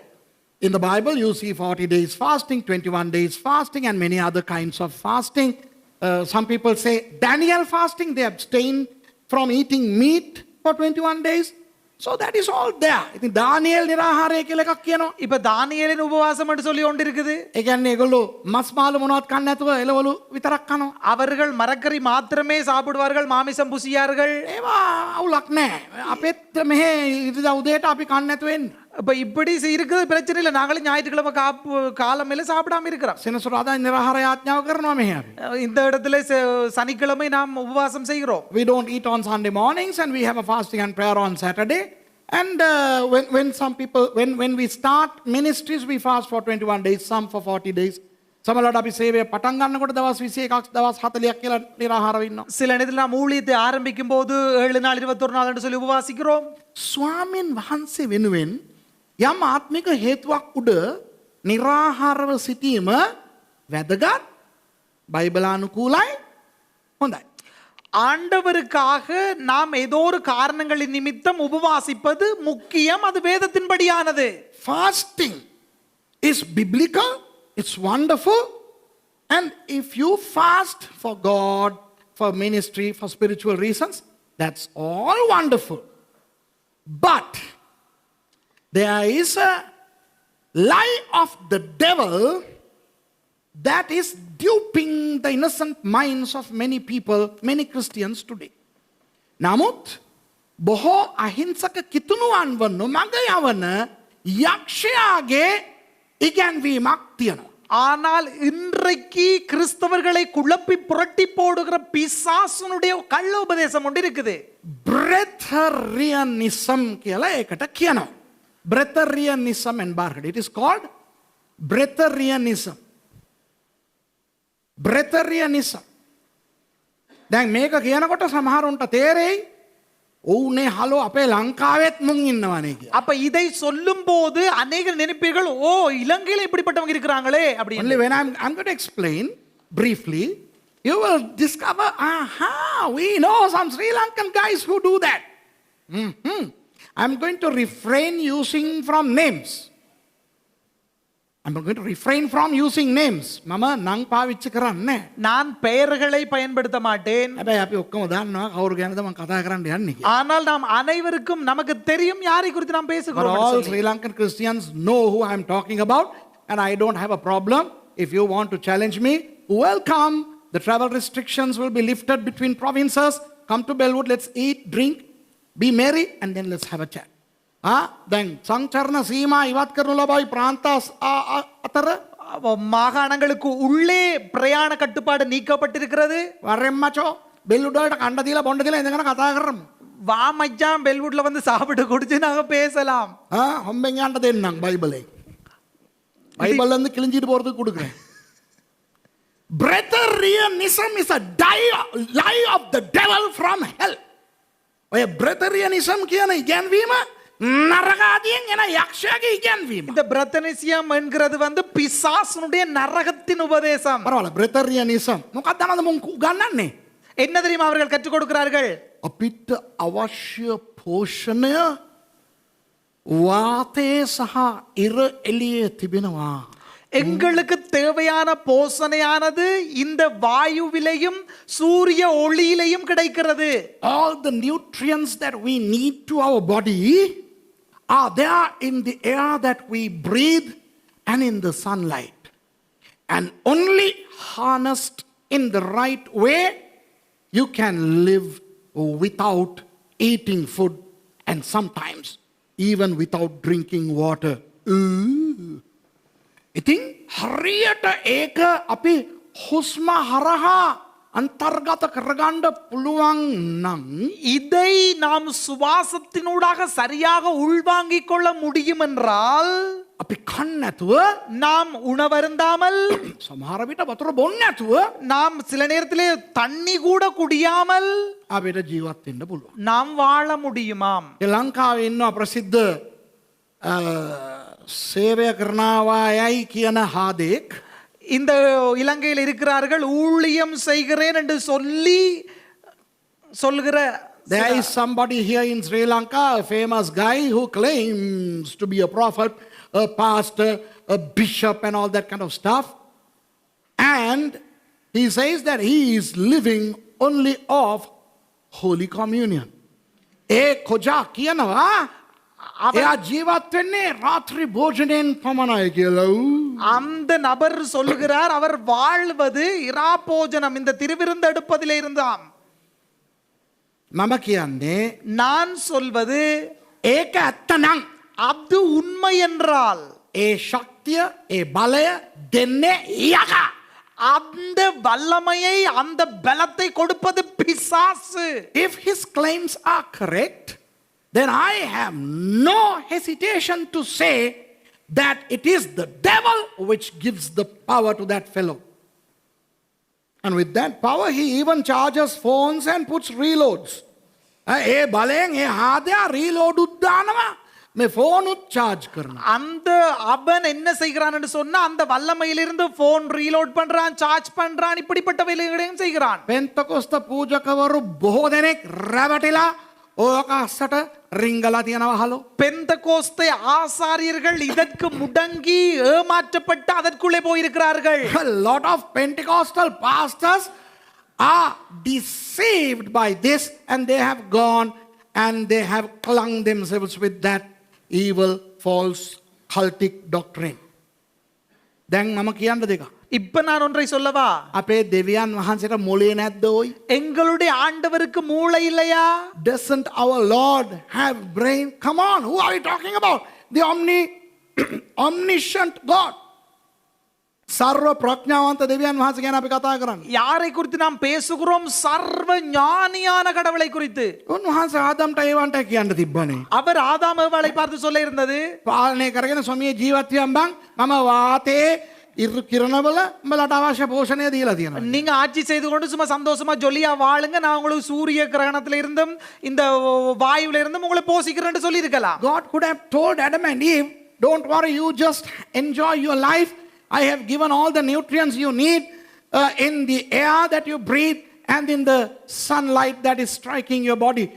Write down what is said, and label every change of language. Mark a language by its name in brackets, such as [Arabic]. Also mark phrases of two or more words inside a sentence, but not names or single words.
[English] In the Bible you see 40 days fasting, 21 days fasting, and many other kinds of fasting. Some people say Daniel fasting, they abstain from eating meat for 21 days. So that is all there. [Sinhala] ඉතින් දානියෙල් නිරාහාරය කියලා එකක් කියනවා. [Tamil] இப்ப தானியேலின் உபவாசம் என்று சொல்லி ஒன்று இருக்குது. [Sinhala] ඒ කියන්නේ ඒගොල්ලෝ මස් මාළු මොනවත් කන්නේ නැතුව එළවලු විතරක් කනවා. [Tamil] அவர்கள் மரக்கறி மாத்திரமே சாப்பிடுவார்கள், மாமிசம் புசியார்கள். [Sinhala] ඒවා අවුලක් නැහැ. අපෙත් මෙහෙ ඉරිදා උදේට අපි කන්නේ නැතුව එන්නේ. [Tamil] இப்ப இப்படி இருக்குது, பிரச்சனை இல்லை. நாங்களும் ஞாயிற்றுக்கிழமை காலமையில சாப்பிடாம இருக்கிறோம். [Sinhala] සෙනසුරාදා නිරාහාර යාඥාව කරනවා මෙහෙ අපි. [Tamil] இந்த இடத்துல சனிக்கிழமை நாம் உபவாசம் செய்கிறோம். [English] We don't eat on Sunday mornings and we have a fasting and prayer on Saturday. And when some people, when we start ministries, we fast for 21 days, some for 40 days. [Sinhala] සමහරවිට අපි සේවය පටන් ගන්නකොට දවස් 21ක් දවස් 40ක් කියලා නිරාහාරව ඉන්නවා. [Tamil] சில நேரத்தில் நாம் ஊழியத்தை ஆரம்பிக்கும் போது 7 நாள் 21 நாள் என்று சொல்லி உபவாசிக்கிறோம். [Sinhala] ස්වාමීන් වහන්සේ වෙනුවෙන් යම් ආත්මික හේතුවක් උඩ නිරාහාරව සිටීම වැදගත්, බයිබලානුකූලයි, හොඳයි. [Tamil] ஆண்டவருக்காக நாம் ஏதோ ஒரு காரணங்களின் நிமித்தம் உபவாசிப்பது முக்கியம். அது வேதத்தின்படியானது. [English] Fasting is biblical, it's wonderful, and if you fast for God, for ministry, for spiritual reasons, that's all wonderful. But there is a lie of the devil that is duping the innocent minds of many people, many Christians today. [Sinhala] නමුත් බොහෝ අහිංසක කිතුණුවන්ව නොමඟ යවන යක්ෂයාගේ ඉගැන්වීමක් තියෙනවා. [Tamil] ஆனால் இன்றைக்கு கிறிஸ்தவர்களை குழப்பி புரட்டி போடுகிற பிசாசுனுடைய கள்ள உபதேசம் ஒன்று இருக்குது. [Sinhala] Breatharianism කියලා ඒකට කියනවා. [English] Breatharianism and Barclay. It is called Breatharianism. Breatharianism. [Sinhala] දැන් මේක කියනකොට සමහරුන්ට තේරෙයි ඕනේ හලෝ අපේ ලංකාවෙත් මුන් ඉන්නවනේ කියලා. [Tamil] அப்ப இதை சொல்லும்போது अनेक நினைப்பீர்கள், ஓ இலங்கையில இப்படிப்பட்டவங்க இருக்கிறாங்களே அப்படி. [English] Only when I'm going to explain briefly, you will discover, we know some Sri Lankan guys who do that. I'm going to refrain using from names. I'm going to refrain from using names. [Sinhala] මම නම් පාවිච්චි කරන්නේ නැහැ. [Tamil] நான் பெயர்களை பயன்படுத்த மாட்டேன். [Sinhala] හැබැයි අපි ඔක්කොම දන්නවා කවුරු ගැනද මම කතා කරන්න යන්නේ කියලා. [Tamil] ஆனால் நாம் அனைவருக்கும் நமக்கு தெரியும் யாரை குறித்து நாம் [English] But [Tamil] பேசுகிறோம் என்று [English] all [Tamil] சொல்லி. [English] Sri Lankan Christians know who I'm talking about, and I don't have a problem. If you want to challenge me, welcome. The travel restrictions will be lifted between provinces. Come to Bellwood, let's eat, drink, be merry, and then let's have a chat. [Sinhala] දැන් සංචරණ සීමා ඉවත් කරනු ලබයි ප්‍රාන්තස් අතර [Tamil] மாகாணங்களுக்கு உள்ளே பிரயாண கட்டுப்பாடு நீக்கப்பட்டிருக்கிறது. [Sinhala] වරෙන් මචෝ බෙල්ලුඩ් වලට කණ්ඩ දීලා බොණ්ඩ දීලා ඉඳගෙන කතා කරමු. [Tamil] வா மச்சான் பெல்வுட்ல வந்து சாப்பிட்டு குடிச்சு நாங்க பேசலாம். [Sinhala] හොම්බෙන් යන්න දෙන්නම් බයිබලේ. [Tamil] බයිබල් வந்து கிழிஞ்சிட்டு போறதுக்கு கொடுக்குறேன். [English] Breatharianism is a lie of the devil from hell. [Sinhala] ඔය breatharianism කියන ඉගැන්වීම නරකාදියෙන් එන යක්ෂයාගේ ඉගැන්වීම. [Tamil] இந்த பிரத்தனிசியம் என்கிறது வந்து பிசாசுனுடைய நரகத்தின் உபதேசம். [Sinhala] පරවල breatharianism මොකක්ද අනද මුන් උගන්වන්නේ? [Tamil] என்ன தெரியுமா அவர்கள் கற்றுக் கொடுக்கிறார்கள்? [Sinhala] අපිට අවශ්‍ය පෝෂණය වාතයේ සහ ඉර එළියේ තිබෙනවා. [Tamil] எங்களுக்கு தேவையான போஷணையானது இந்த வாயுவிலையும் சூரிய ஒளியிலையும் கிடைக்கிறது. [English] All the nutrients that we need to our body are there in the air that we breathe and in the sunlight. And only harnessed in the right way, you can live without eating food and sometimes even without drinking water. [Sinhala] ඉතින් හරියට ඒක අපි හුස්ම හරහා අන්තර්ගත කරගන්න පුළුවන් නම් [Tamil] இதை நாம் சுவாசத்தினூடாக சரியாக உள்வாங்கிக் கொள்ள முடியும் என்றால் [Sinhala] අපි කන්න නැතුව [Tamil] நாம் உணவருந்தாமல் [Sinhala] සමහර විට වතුර බොන්න නැතුව [Tamil] நாம் சில நேரத்திலே தண்ணி கூட குடியாமல் [Sinhala] අපිට ජීවත් වෙන්න පුළුවන්. [Tamil] நாம் வாழ முடியுமாம். [Sinhala] ලංකාවේ ඉන්න ප්‍රසිද්ධ සේවය කරනවායයි කියන හාදෙක් [Tamil] இந்த இலங்கையில் இருக்கிறார்கள் ஊழியம் செய்கிறேன் என்று சொல்லுகிற [English] there is somebody here in Sri Lanka, a famous guy who claims to be a prophet, a pastor, a bishop and all that kind of stuff, and he says that he is living only off Holy Communion. [Sinhala] කොජා කියනවා එයා ජීවත් වෙන්නේ රාත්‍රී භෝජනයෙන් පමණයි කියලා. [Tamil] அந்த நபர் சொல்லுகிறார் அவர் வாழ்வது இரா போஜனம் இந்த திருவிருந்து எடுப்பதிலே இருந்தாம். [Sinhala] මම කියන්නේ [Tamil] நான் சொல்வது [Sinhala] ඒක ඇත්තනම් [Tamil] அது உண்மை என்றால் [Sinhala] ඒ ශක්තිය ඒ බලය දෙන්නේ යකා. [Tamil] அந்த வல்லமையை அந்த பலத்தை கொடுப்பது பிசாசு. [English] If his claims are correct, then I have no hesitation to say that it is the devil which gives the power to that fellow. And with that power, he even charges phones and puts reloads. [Sinhala] ඒ බලයෙන් ඒ හාදයා reload උද්දානවා. මේ phone උත් charge කරනවා. [Tamil] அந்த அவன் என்ன செய்கிறான் என்று சொன்னா அந்த வல்லமையிலிருந்து [English] phone reload [Tamil] பண்றான், சார்ஜ் பண்றான், இப்படிப்பட்ட வேலைகளையும் செய்கிறான். [Sinhala] පෙන්තකොස්ත පූජකවරු බොහෝ දෙනෙක් රැවටිලා ඕක අස්සට රිංගලා තියෙනවා හලෝ. [Tamil] பெந்தகோஸ்தே ஆசாரியர்கள் இதற்கு முடங்கி ஏமாற்றப்பட்டு அதற்குள்ளே போயிருக்கிறார்கள். [English] A lot of Pentecostal pastors are deceived by this and they have gone and they have clung themselves with that evil false cultic doctrine. [Sinhala] දැන් මම කියන්න දෙක. [Tamil] இப்ப நான் ஒன்றை சொல்லவா? [Sinhala] අපේ දෙවියන් වහන්සේට මොලේ නැද්ද ඔයි? [Tamil] எங்களுடைய ஆண்டவருக்கு மூளை இல்லையா? [English] Doesn't our Lord have brain? Come on, who are we talking about? The omniscient God. [Sinhala] සර්ව ප්‍රඥාවන්ත දෙවියන් වහන්සේ ගැන අපි කතා කරන්නේ. [Tamil] யாரை குறித்து நாம் பேசுகிறோம்? சர்வ ஞானியான கடவுளை குறித்து. [Sinhala] උන්වහන්සේ ආදම්ට ඒවන්ට කියන්න තිබ්බනේ. [Tamil] அவர் ஆதாம் ஏவாளை பார்த்து சொல்ல இருந்தது, [Sinhala] පාලනය කරගෙන සොමිය ජීවත් වෙම්බන් මම වාතයේ ඉරු කිරණවල උඹලට අවශ්‍ය පෝෂණය දීලා තියෙනවා. [Tamil] நீங்க ஆட்சி செய்து கொண்டு சும்மா சந்தோஷமா ஜொலியா வாழுங்க, நான் உங்களுக்கு சூரிய கிரகணத்துல இருந்தும் இந்த வாயுல இருந்தும் உங்களை போஷிக்கிறேன்னு சொல்லி இருக்கலாம். [English] God could have told Adam and Eve, don't worry, you just enjoy your life. I have given all the nutrients you need in the air that you breathe and in the sunlight that is striking your body.